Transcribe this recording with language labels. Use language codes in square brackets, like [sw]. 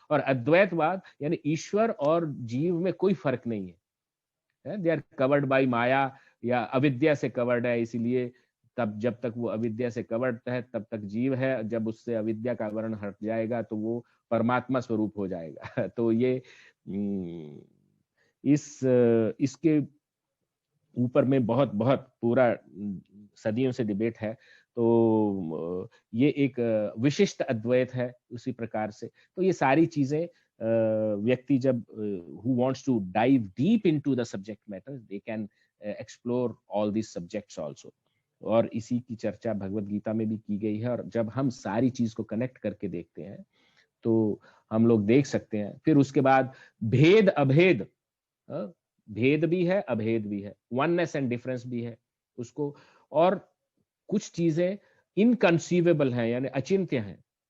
[hi] और अद्वैतवाद यानी ईश्वर और जीव में कोई फर्क नहीं है, [en] they are covered by [hi] माया या अविद्या से कवर्ड है, इसीलिए तब जब तक वो अविद्या से कवर्ड है तब तक जीव है, जब उससे अविद्या का आवरण हट जाएगा तो वो परमात्मा स्वरूप हो जाएगा। तो ये इसके ऊपर में बहुत बहुत पूरा सदियों से डिबेट है। तो ये एक विशिष्ट अद्वैत है उसी प्रकार से। तो ये सारी चीजें व्यक्ति जब [en] who wants to dive deep into the subject matter, they can explore all these subjects also। [hi] और इसी की चर्चा भगवत गीता में भी की गई है, और जब हम सारी चीज को कनेक्ट करके देखते हैं तो हम लोग देख सकते हैं। फिर उसके बाद भेद अभेद, भेद भी है अभेद भी है, [en] oneness and difference [hi] भी है उसको, और कुछ चीजें इनकंसीवेबल हैं यानी अचिंत्य हैं।